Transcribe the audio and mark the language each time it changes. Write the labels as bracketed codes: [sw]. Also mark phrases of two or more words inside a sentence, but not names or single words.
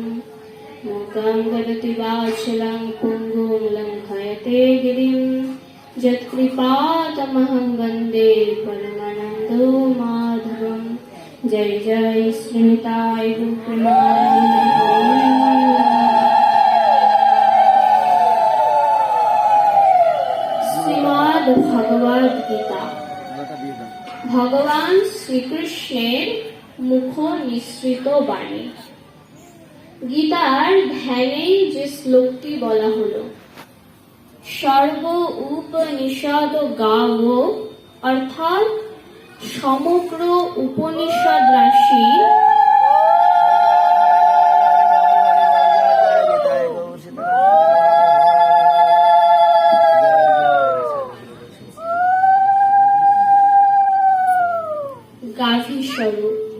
[sa] मूकं करोति वाचालं पुङ्गुं लङ्घयते गिरिं यत्कृपातमहं वन्दे परमानन्दो माधवम्। [bn] জয় জয় শ্রীনিতায় শ্রীমদ্ ভগবদ গীতা ভগবান শ্রীকৃষ্ণের মুখ নিঃসৃত বাণী। গীতার ধ্যানেই যে শ্লোকটি বলা হলো, সর্ব উপনিষদ গাব, অর্থাৎ সমগ্র উপনিষদ রাশি গাভী স্বরূপ।